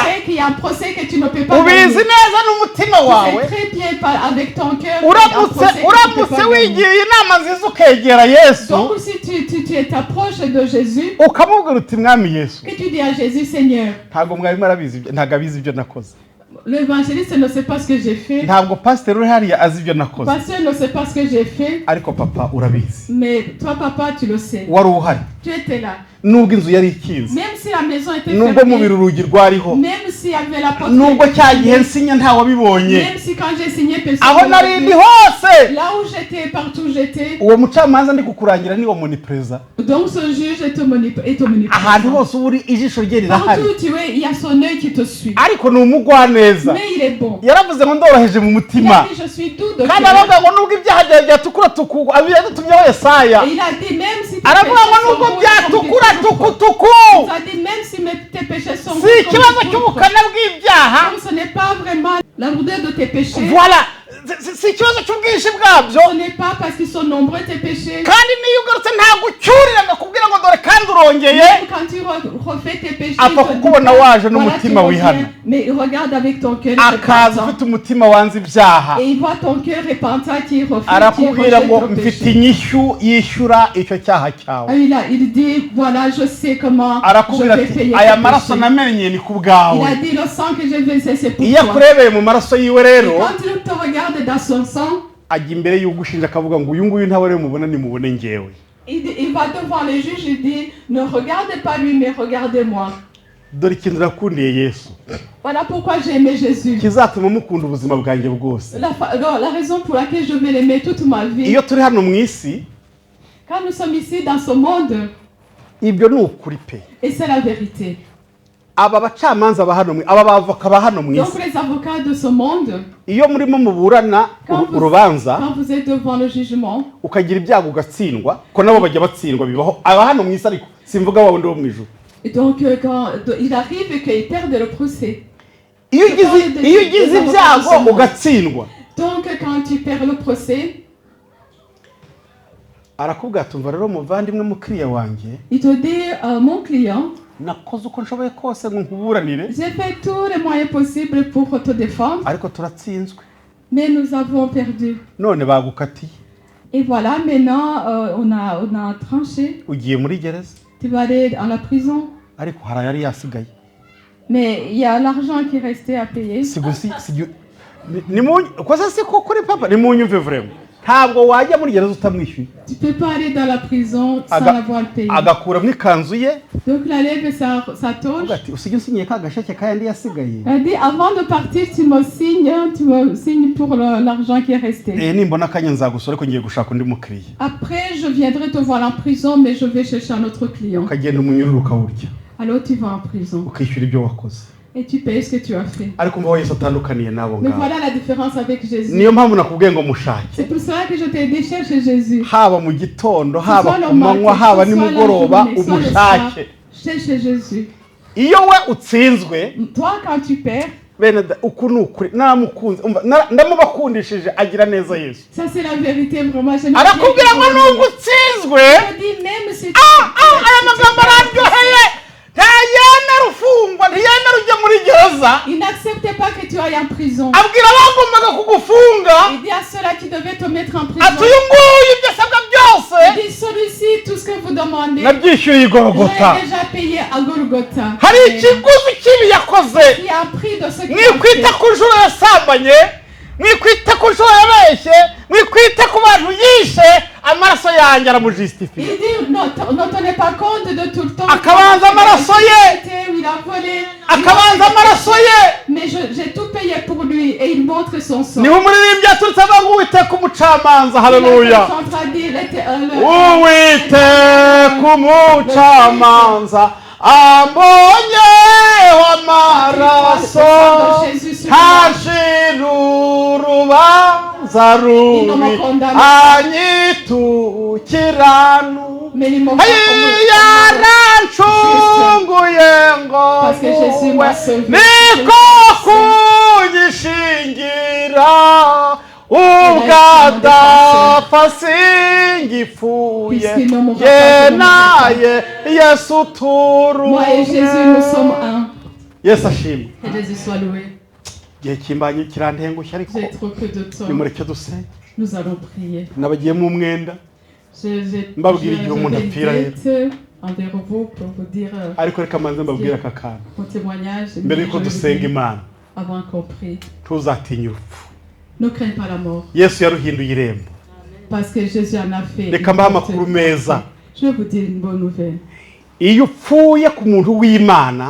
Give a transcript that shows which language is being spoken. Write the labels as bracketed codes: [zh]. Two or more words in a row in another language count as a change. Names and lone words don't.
[fr] sais qu'il y a un procès que tu ne peux pas [rw] Ubizi [fr] gagner. [rw] neza n'umutima [fr] Tu [rw] wawe. [fr] sais très bien avec ton cœur. qu'il y a un procès que tu peux [rw] uramutse [fr] pas gagner. [rw] wigiye inama nziza ukegera Yesu [fr] Donc si tu t'approches de Jésus, [rw] ukamubwira uti mwami Yesu [fr] que tu dis à Jésus, Seigneur, [rw] ntabwo mwarimu arabizi ntabwo abizi ibyo nakoze [fr] l'évangéliste ne sait pas ce que j'ai fait. [rw] ntabwo pasiteri uri hariya azi ibyo nakoze [fr] Pasteur ne sait pas ce que j'ai fait. [rw] ariko papa urabizi [fr] Mais toi, papa, tu le sais. [rw] wari uhari [fr] Tu étais là. [rw] nubwo inzu yari ikinze [fr] Même si la maison était [rw] nubwo mubiri [fr] fermée, [rw] urugi rwariho [fr] même s'il y avait la porte [rw] nubwo [fr] qui était [rw] cya gihe [fr] fermée, [rw] nsinya ntawabibonye [fr] même si quand j'ai signé, personne [rw] aho [fr] ne [rw] nari [fr] l'a [rw] ndi [fr] vu. [rw] hose [fr] Là où j'étais, partout où j'étais, [rw] uwo mucamanza ndi kukurangira niwo munipereza [fr] donc ce juge est [rw] ahantu [fr] omniprésent. [rw] hose uba uri ijisho rye rirahari [fr] Partout où tu es, il y a son œil qui te suit. [rw] ariko ni umugwaneza [fr] Mais il est bon. [rw] yaravuze ngo ndoroheje mu [fr] Il [rw] mutima [fr] a dit, je suis doux de [rw] kandi [fr] cœur. [rw] aravuga ngo nubwo ibyaha byawe byatukura tuku abiyadutumyeho Yesaya [fr] Et il a dit, même si tes [rw] aravuga ngo [fr] péchés sont [rw] nubwo [fr] rouges comme [rw] byatukura [fr] du pourpre. [rw] tukutuku [fr] Il a dit, même si tes péchés sont [rw] si [fr] rouges [rw] ikibazo [fr] comme du pourpre. [rw] cy'ubukana bw'ibyaha [fr] Donc ce n'est pas vraiment la lourdeur de tes péchés. [rw] voilà si ikibazo cy'ubwinshi bwabyo [fr] Ce n'est pas parce qu'ils sont nombreux tes péchés. [rw] kandi niyo ugarutse ntabwo ucyurira akakubwira ngo dore kandi urongeye [fr] Même quand tu refais tes péchés, [rw] apfa [fr] il te dit [rw] kukubona [fr] pas, [rw] waje [fr] voilà, [rw] n'umutima [fr] tu [rw] wihana [fr] reviens, mais il regarde avec ton cœur [rw] akaza [fr] repentant. [rw] ufite umutima wanze ibyaha [fr] Et il voit ton cœur repentant qui refuse, qui [rw] arakubwira ngo [fr] rejette ton [rw] mfite [fr] péché. [rw] inyishyu yishyura icyo cyaha cyawe [fr] Il dit, voilà, je sais comment je [rw] arakubwira [fr] vais [rw] ati [fr] payer [rw] aya [fr] tes [rw] maraso [fr] péchés. [rw] namenye ni ku [fr] Il [rw] bwawe [fr] a dit, le sang que je vais verser, c'est pour [rw] iyo [fr] toi. [rw] akurebeye mu maraso yiwe rero [fr] Et quand il te regarde dans son sang, [rw] ajya imbere y'ugushinja akavuga ngo uyu nguyu ntawe rero mubona nimubone njyewe [fr] il va devant les juges, il dit, ne regardez pas lui, mais regardez-moi. [rw] dore ikintu nakundiye Yesu [fr] Voilà pourquoi j'ai aimé Jésus. [rw] kizatuma mukunda ubuzima bwanjye bwose [fr] La raison pour laquelle je vais l'aimer toute ma vie, [rw] iyo turi hano mu isi [fr] quand nous sommes ici dans ce monde, [rw] ibyo ni ukuri pe [fr] et c'est la vérité. [rw] aba bacamanza ba hano aba bavoka ba hano mu [fr] Donc [rw] isi [fr] les avocats de ce monde, [rw] iyo murimo muburana urubanza [fr] quand vous êtes devant le jugement, [rw] ukagira ibyago ugatsindwa ko nabo bajya batsindwa bibaho aba hano mu isi ariko simvuga wa wundi wo mu ijuru [fr] et donc quand il arrive qu'ils perdent le procès. [rw] iyo ugize ibyago ugatsindwa [fr] Donc quand tu perds le procès, [rw] arakubwira tumva rero muvandimwe mukiriya wanjye [fr] il te dit, mon client, [rw] nakoze uko nshoboye kose ngo nkuburanire [fr] j'ai fait tous les moyens possibles pour te défendre, [rw] ariko turatsinzwe [fr] mais nous avons perdu. [rw] none bagukatiye [fr] Et voilà, maintenant, on a tranché. [rw] ugiye muri gereza [fr] Tu vas aller à la prison. [rw] ariko hari ayari yasigaye [fr] Mais il y a l'argent qui restait à payer. [rw] koza si ko kuri papa nimunyumve vrema ntabwo wajya muri gereza utamwishyuye [fr] Tu peux pas aller dans la prison sans avoir payé. [rw] agakuramo ikanzu ye [fr] Donc il enlève sa toge. [rw] ati usige usinyiye ka gasheke kayandi yasigaye [fr] Elle dit, avant de partir, tu me signes pour l'argent qui est resté. [rw] nimbona akanya nzagusura ariko ngiye gushaka undi mukiriya [fr] Après, je viendrai te voir en prison, mais je vais chercher un autre client. [rw] ukagenda umunyururu ukawurya [fr] Alors tu vas en prison [rw] ukishyura ibyo wakoze [fr] et tu payes ce que tu as fait. [rw] ariko mbaho Yesu atandukaniye n'abo [fr] Mais [rw] ngabo [fr] voilà la différence avec Jésus. [rw] niyo mpamvu nakubwiye ngo mushake [fr] C'est pour cela que je t'ai dit, cherche Jésus. [rw] haba mu gitondo haba [fr] Soit [rw] ku [fr] le [rw] manywa [fr] matin, [rw] haba [fr] soit la [rw] nimugoroba [fr] journée, soit le soir. [rw] umushake [fr] Cherche Jésus. [rw] iyo we utsinzwe [fr] Toi, quand tu perds, [rw] bene uku ni ukuri namukunze ndamubakundishije agira neza Yesu [fr] ça c'est la vérité vraiment. Je me [rw] arakubwira ngo nubwo utsinzwe [fr] dis même si [rw] aya magambo araryoheye ntayemera ufungwa ntiyemera ujya muri gereza [fr] il n'acceptait pas que tu ailles en prison. [rw] abwira abagombaga kugufunga [fr] Il dit à ceux-là qui devaient te mettre en [rw] ati [fr] prison. [rw] uyu nguyu ibyo asabwa byose [fr] Il dit celui-ci, tout ce que vous demandez, [rw] nabyishyuye i Golgotha [fr] j'ai déjà payé à Golgotha. [rw] hari ikiguzi kibi yakoze [fr] Qui a pris de ce qu'il a [rw] mwikwita [fr] fait. [rw] ku nshuro yasambanye mwikwita ku nshuro yabeshye mwikwita ku bantu yishe amaraso yanjye aramujisitifiye [fr] Il dit, ne tenez pas compte de tout le temps. [rw] Akabanza amaraso ye. [fr] Il a volé. [rw] akabanza amaraso ye [fr] Mais j'ai tout payé pour lui et il montre son sang. [rw] niho umuririmbyi yaturutse avuga ngo uwiteka umucamanza haleluya uwiteka umucamanza ambonyeho amaraso ntashira urubanza rubi anyitukiranu yarancunguye ngo niko adapfa singipfuye ye naye Yesu [fr] Moi et Jésus, nous sommes [rw] turumwe. [fr] un. [rw] Yesu ashimwe. [fr] Que Jésus soit loué. [rw] Igihe kimbanye kirantengushye ariko [fr] J'ai trop peu de temps. [rw] nimureke dusenge. [fr] Nous allons prier. [rw] Nabagiyemo umwenda [fr] Je [rw] mbabwira igihe umuntu [fr] vais [rw] apfira rero. [fr] vite envers vous pour vous dire [rw] ariko reka manze mbabwire aka kantu [fr] mon témoignage. [rw] mbere yuko dusenga Imana. [fr] Avant qu'on prie. [rw] Ntuzatinya urupfu. [fr] Ne crains pas la mort. [rw] Yesu yaruhinduye irembo. [fr] Parce que Jésus en a fait. [rw] Reka mbahe amakuru meza. [fr] Je vais vous dire une bonne nouvelle. [rw] Iyo upfuye ku muntu w'Imana